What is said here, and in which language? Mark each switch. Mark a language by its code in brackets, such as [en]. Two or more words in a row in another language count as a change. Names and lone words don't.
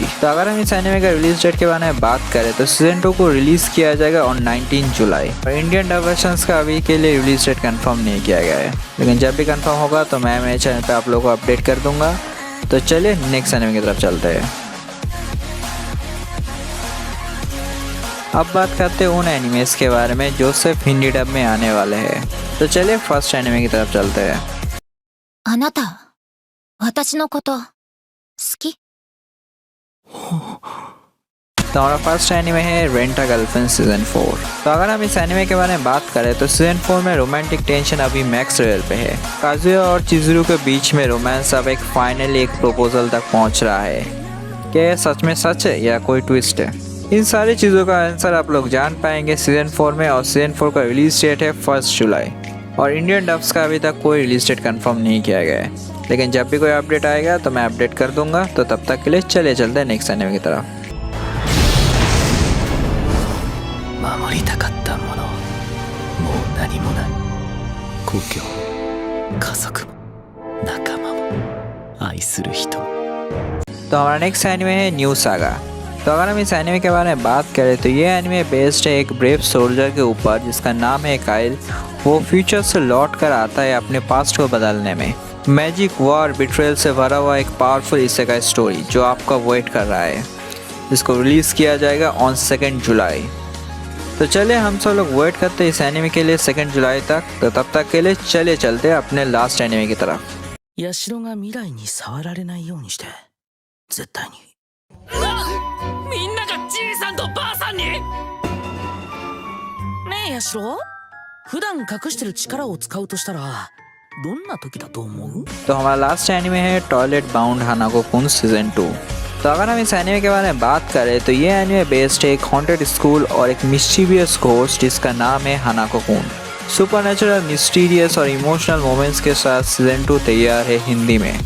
[hi] तो अगर हम इस एनिमे का [en] release date [hi] के बारे में बात करें तो सीजन 2 को रिलीज किया जाएगा ऑन 19 जुलाई और [en] Indian dub versions [hi] का अभी के लिए [en] release date [hi] कंफर्म नहीं किया गया है, लेकिन जब भी कंफर्म होगा तो मैं मेरे चैनल पे आप लोगों को अपडेट कर दूंगा। तो चलिए [en] next anime [hi] की तरफ चलते हैं। अब बात करते हैं उन एनिमेस के बारे में जो सिर्फ [en] Hindi dub [hi] में आने वाले हैं। तो चलिए [en] first anime [hi] की तरफ चलते हैं। [ja] あなた、私のこと好き? [hi] तो हमारा [en] first anime [hi] है रेंट अ गर्लफ्रेंड सीजन 4। तो अगर हम इस एनिमे के बारे में बात करें तो सीजन 4 में [en] romantic tension [hi] अभी [en] max level [hi] पे है। काजुया और चिजुरू के बीच में रोमांस अब एक फाइनली एक प्रपोजल तक पहुंच रहा है। क्या यह सच में सच है या कोई ट्विस्ट है? इन सारी चीज़ों का आंसर आप लोग जान पाएंगे सीजन 4 में, और सीजन 4 का [en] release date [hi] है 1 जुलाई और [en] Indian dubs [hi] का अभी तक कोई [en] release date [hi] कंफर्म नहीं किया गया है, लेकिन जब भी कोई अपडेट आएगा तो मैं अपडेट कर दूंगा। तो तब तक के लिए चले चलते हैं [en] next anime [hi] की तरफ। [ja] 守りたかったもの、もう何もない。故郷、家族も仲間も愛する人も。 [hi] तो हमारा [en] next anime [hi] है न्यू सागा। तो अगर हम इस एनिमे के बारे में बात करें तो ये एनिमे बेस्ड है एक [en] brave soldier [hi] के ऊपर जिसका नाम है काइल। वो फ्यूचर से लौट कर आता है अपने पास्ट को बदलने में। [en] magic, war, betrayal [hi] से भरा हुआ एक [en] powerful isekai story [hi] जो आपका वेट कर रहा है, जिसको रिलीज़ किया जाएगा ऑन 2 जुलाई। तो चलिए हम सब लोग वेट करते हैं इस एनिमे के लिए 2 जुलाई तक। तो तब तक के लिए चलिए चलते हैं अपने [en] last anime [hi] की तरफ। [ja] 社が未来に触られないようにして、絶対に。みんながじいさんとばあさんに。ねえヤシロ、普段隠してる力を使うとしたらどんな時だと思う? [hi] तो हमारा [en] last anime [hi] है टॉयलेट बाउंड हानाको-कुन सीजन 2। तो अगर हम इस एनिमे के बारे में बात करें तो ये एनिमे बेस्ड है एक [en] haunted school [hi] और एक [en] mysterious ghost [hi] जिसका नाम है हानाको-कुन। [en] supernatural, mysterious [hi] और [en] emotional moments [hi] के साथ सीजन 2 तैयार है हिंदी में।